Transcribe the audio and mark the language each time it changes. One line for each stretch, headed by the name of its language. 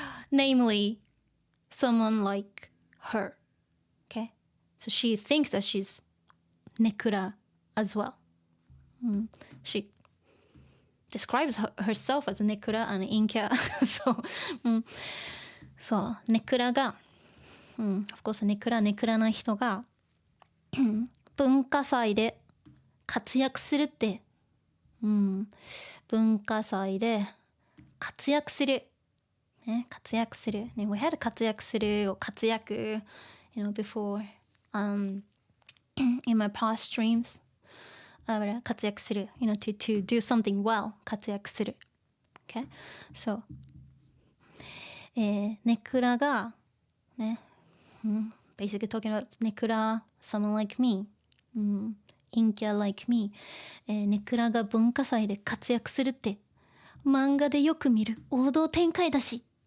English: Namely, someone like her. Okay? So she thinks that she's nekura as well. She describes herself as nekura and inkya.
Japanese: So, nekura が、
English: of course
Japanese: ネクラな人が文化祭で活躍するって、文化祭で活躍する。ね、活躍する。
English: ね、we had
Japanese: 活躍する
English: or
Japanese: 活躍、
English: before, in my past streams.
Japanese: 活躍する。
English: to do something well. 活躍する。Okay? So,
Japanese: ネクラが、ね、
English: basically talking about ネクラ、someone like me. 陰キャ like me.
Japanese: ネクラが文化祭で活躍するって、漫画でよく見る王道展開だし。